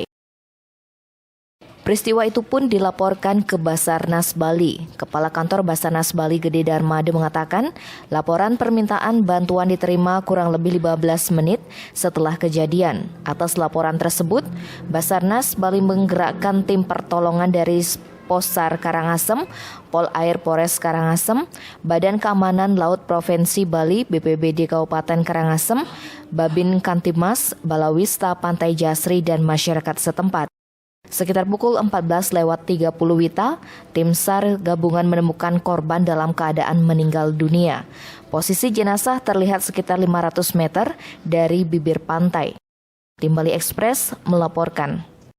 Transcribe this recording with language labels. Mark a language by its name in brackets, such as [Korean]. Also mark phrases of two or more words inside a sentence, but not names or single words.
[Indonesian] Peristiwa itu pun dilaporkan ke Basarnas Bali. Kepala Kantor Basarnas Bali Gede Darmade mengatakan, laporan permintaan bantuan diterima kurang lebih 15 menit setelah kejadian. Atas laporan tersebut, Basarnas Bali menggerakkan tim pertolongan dari Posar Karangasem, Pol Air Polres Karangasem, Badan Keamanan Laut Provinsi Bali, BPBD Kabupaten Karangasem, Babin Kantimas, Balawista Pantai Jasri, dan masyarakat setempat. Sekitar pukul 14.30 WITA, tim SAR gabungan menemukan korban dalam keadaan meninggal dunia. Posisi jenazah terlihat sekitar 500 meter dari bibir pantai. Tim Bali Express melaporkan.